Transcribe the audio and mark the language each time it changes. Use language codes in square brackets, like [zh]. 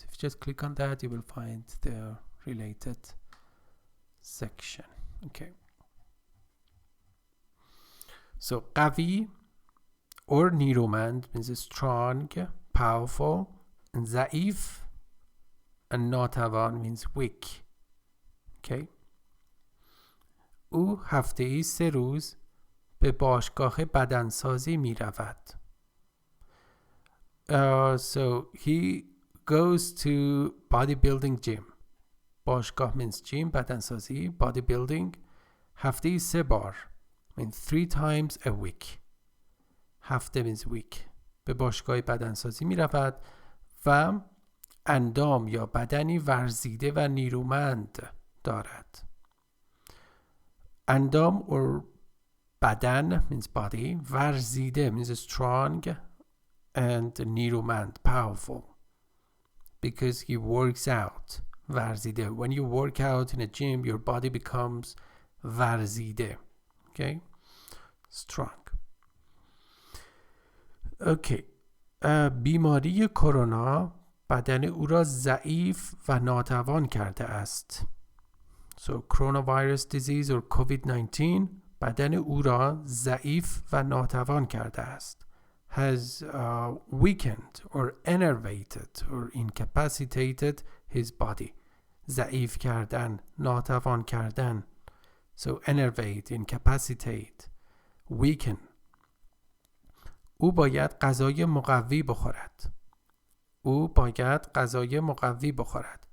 [en] If you just click on that, you will find the related section. Okay, so قوی or نیرومند means strong, powerful, and ضعیف and ناتوان means weak. Okay. [fa] او هفته ای 3 روز به باشگاه بدنسازی می رود. [en] So he goes to bodybuilding gym. باشگاه means gym, بدنسازی, bodybuilding. [fa] هفته ای 3 بار [en] means 3 times a week. هفته means week. [fa] به باشگاه بدنسازی می رود و اندام یا بدنی ورزیده و نیرومند دارد. [en] اندام or بدن means body, ورزیده means strong, and نیرومند powerful because he works out. ورزیده, when you work out in a gym your body becomes ورزیده. Okay, strong. Okay. [fa] بیماری کرونا بدن او را ضعیف و ناتوان کرده است. [en] So coronavirus disease or COVID-19 [fa] بدن او را ضعیف و ناتوان کرده است. [en] Has weakened or enervated or incapacitated his body. [fa] ضعیف کردن، ناتوان کردن. [en] So enervate, incapacitate, weaken. [fa] او باید غذای مقوی بخورد. او باید غذای مقوی بخورد.